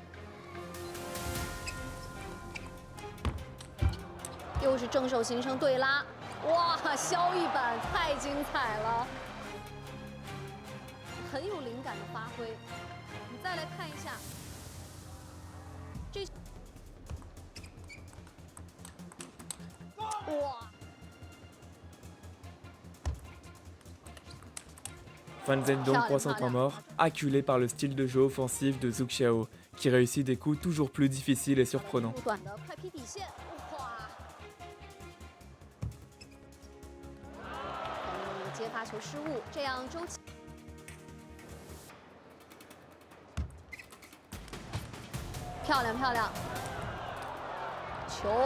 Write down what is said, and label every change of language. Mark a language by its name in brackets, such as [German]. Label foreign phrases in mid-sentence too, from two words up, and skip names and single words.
[Chinese] 又是正手形成对拉，哇，削一板太精彩了，很有灵感的发挥。你再来看一下，这，哇！ [French] Fan Zhendong prend son temps mort, acculé par le style de jeu offensif de Zhu Xiao, qui réussit des coups toujours plus difficiles et surprenants. [Chinese] 短的快劈底线，哇！接发球失误，这样周琦漂亮漂亮，球。